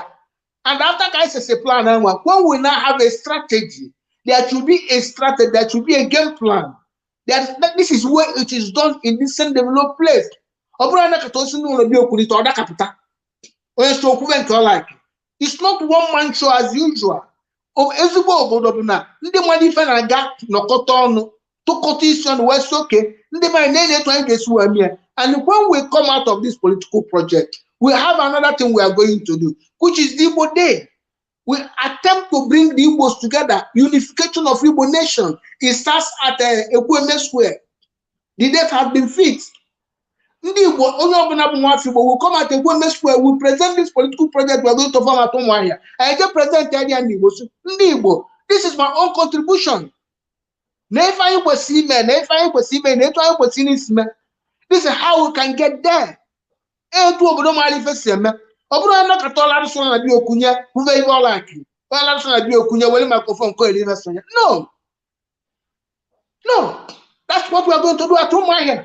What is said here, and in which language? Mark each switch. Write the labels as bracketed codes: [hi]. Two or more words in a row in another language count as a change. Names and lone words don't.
[en] And after guys is a plan, when we now have a strategy, there should be a strategy, there should be a game plan. This is where it is done in this same developed place. It's not one man show as usual. [ig] Ndị mmadụ ife na-aga nọkọta ọnụ tụkọta isi ọnụ wee sị oke ndị mmadụ na-etu anyị ga-esi wee mee. [en] And when we come out of this political project, we have another thing we are going to do, which is the Igbo Day. We attempt to bring the Igbos together, unification of Igbo nation. It starts at Ekweme Square. The date has been fixed. [ig] Ndị Igbo onye ọbụla bụ nwafọ Igbo [en] will come at Ekweme Square. We present this political project we are going to form at Umuahia. I just present the idea [ig] ndị Igbo. Ndị Igbo, [en] this is my own contribution. This is how we can get there. No, that's what we are going to do at Umuahia.